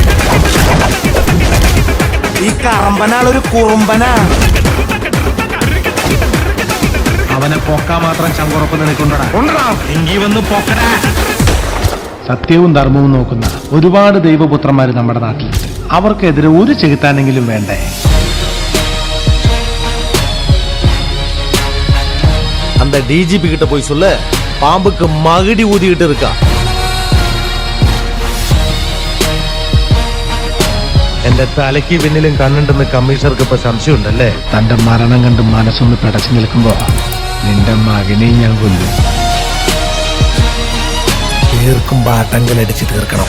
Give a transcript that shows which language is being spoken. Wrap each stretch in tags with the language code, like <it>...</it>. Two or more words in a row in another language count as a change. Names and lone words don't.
<ml>ഈ കറമ്പനാളൊരു കുറുമ്പനാ. അവനെ പൊക്കാൻ മാത്രം ചങ്കുറപ്പ് നിനക്കുണ്ടടാ. എങ്കി വന്ന് പൊക്കടാ. സത്യവും ധർമ്മവും നോക്കുന്ന ഒരുപാട് ദൈവപുത്രന്മാര് നമ്മുടെ നാട്ടിൽ. അവർക്കെതിരെ ഒരു ചെകുത്താനെങ്കിലും വേണ്ടേ?</ml> <ta>அந்த டிஜிபி கிட்ட போய் சொல்ல, பாம்புக்கு மகுடி ஊதிக்கிட்டு இருக்கா.</ta> <ml>എന്റെ തലയ്ക്ക് പിന്നിലും കണ്ണുണ്ടെന്ന് കമ്മീഷണർക്ക് ഇപ്പൊ സംശയമുണ്ടല്ലേ? തന്റെ മരണം കണ്ട് മനസ്സൊന്ന് പിടച്ചു നിൽക്കുമ്പോ നിന്റെ മകനെയും ഞാൻ കൊല്ലും. തീർക്കുമ്പോ അടങ്കലടിച്ച് തീർക്കണം.</ml>